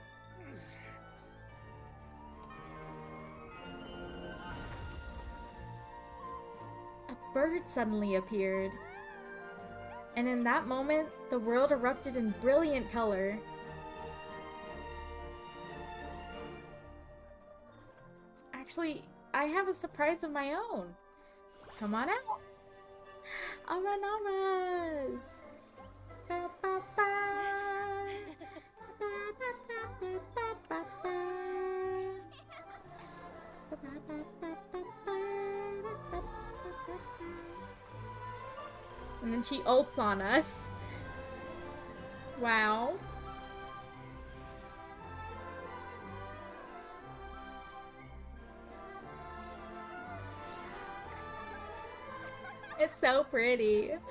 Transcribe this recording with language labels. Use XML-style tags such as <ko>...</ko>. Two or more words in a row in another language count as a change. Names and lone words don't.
<en>A bird suddenly appeared. And in that moment, the world erupted in brilliant color. Actually, I have a surprise of my own. Come on out. Aranamas. Ba, ba, ba. Ba, ba, ba, ba, ba, ba, ba. Ba, ba, ba, ba, ba, ba, ba, ba, ba. And then she ults on us. Wow. It's so pretty.</en>